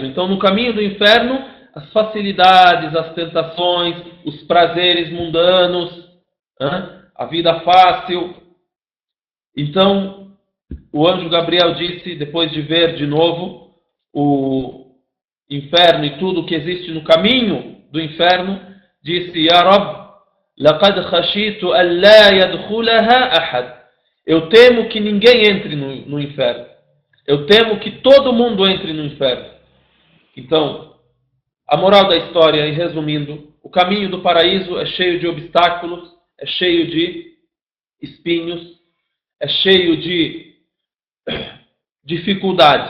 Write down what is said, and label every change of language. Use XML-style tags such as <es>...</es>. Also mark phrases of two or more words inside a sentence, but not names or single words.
<pt>Então no caminho do inferno, as facilidades, as tentações, os prazeres mundanos, a vida fácil. Então, o anjo Gabriel disse, depois de ver de novo o inferno e tudo que existe no caminho do inferno, disse:</pt> <ar>يا رب، لقد خشيت أن لا يدخلها أحد.</ar> <pt>Eu temo que ninguém entre no inferno. Eu temo que todo mundo entre no inferno. Então, a moral da história, e resumindo, o caminho do paraíso é cheio de obstáculos, é cheio de espinhos, é cheio de dificuldades.</pt>